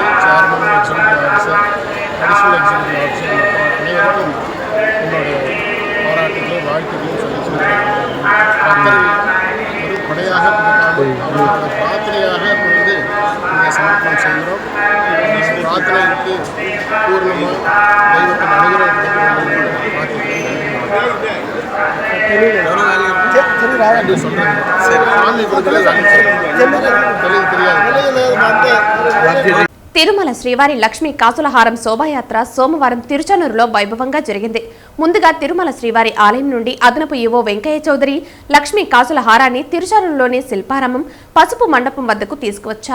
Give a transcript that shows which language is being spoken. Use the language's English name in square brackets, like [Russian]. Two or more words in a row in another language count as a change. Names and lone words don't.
[English] chairman, executive officer, additional executive officer [Tamil] மற்றும் அனைவருக்கும் என்னுடைய பாராட்டுகளையும் வாழ்த்துக்களையும் சொல்லியிருக்கிறேன். பக்தர்கள் ஒரு கொடையாக கொடுக்காமல் அவர்களோட பிரார்த்தனையாக கொண்டு இங்கே சமர்ப்பணம் செய்கிறோம். இந்த பிரார்த்தனைக்கு பூர்ணமாக தெய்வத்தின் அனுகிரகம் கிடைக்கிறது என்று பிரார்த்திக்கிறேன். [Telugu] తిరుమల శ్రీవారి లక్ష్మీ కాసులహారం శోభాయాత్ర సోమవారం తిరుచానూరులో వైభవంగా జరిగింది. ముందుగా తిరుమల శ్రీవారి ఆలయం నుండి అదనపు ఈవో వెంకయ్య చౌదరి లక్ష్మీ కాసులహారాన్ని తిరుచానూరులోని శిల్పారామం పసుపు మండపం వద్దకు తీసుకువచ్చారు.